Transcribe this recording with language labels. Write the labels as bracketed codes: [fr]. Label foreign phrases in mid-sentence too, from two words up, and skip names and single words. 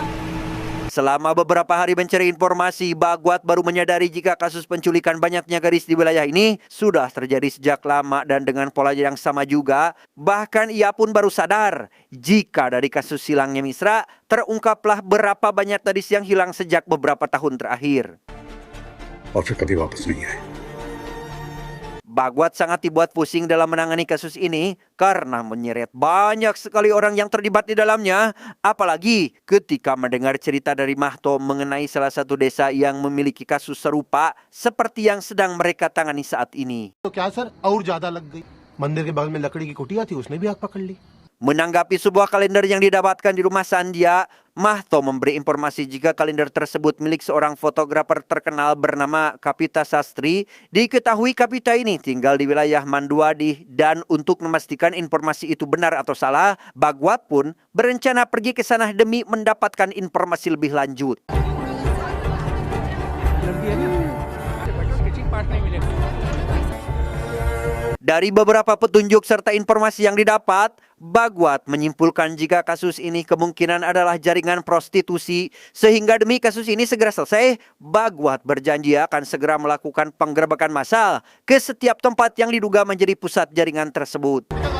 [id] Selama beberapa hari mencari informasi, Bagwat baru menyadari jika kasus penculikan banyaknya gadis di wilayah ini sudah terjadi sejak lama dan dengan pola yang sama juga. Bahkan ia pun baru sadar jika dari kasus hilangnya Misra, terungkaplah berapa banyak gadis yang hilang sejak beberapa tahun terakhir. [hi] और फिर कभी वापस नहीं आए। [id] Bagwat sangat dibuat pusing dalam menangani kasus ini karena menyeret banyak sekali orang yang terlibat di dalamnya. Apalagi ketika mendengar cerita dari Mahto mengenai salah satu desa yang memiliki kasus serupa seperti yang sedang mereka tangani saat ini. [hi] तो क्या सर और ज्यादा लग गई। मंदिर के बगल में लकड़ी की कुटिया थी, उसने भी आग पकड़ ली। [id] Menanggapi sebuah kalender yang didapatkan di rumah Sandia, Mahto memberi informasi jika kalender tersebut milik seorang fotografer terkenal bernama Kapita Sastri. Diketahui Kapita ini tinggal di wilayah Manduadi dan untuk memastikan informasi itu benar atau salah, Bagwat pun berencana pergi ke sana demi mendapatkan informasi lebih lanjut. [hi] स्केचिंग पार्ट नहीं मिलेगा [id] Dari beberapa petunjuk serta informasi yang didapat, Bagwat menyimpulkan jika kasus ini kemungkinan adalah jaringan prostitusi, sehingga demi kasus ini segera selesai, Bagwat berjanji akan segera melakukan penggerebekan massal ke setiap tempat yang diduga menjadi pusat jaringan tersebut.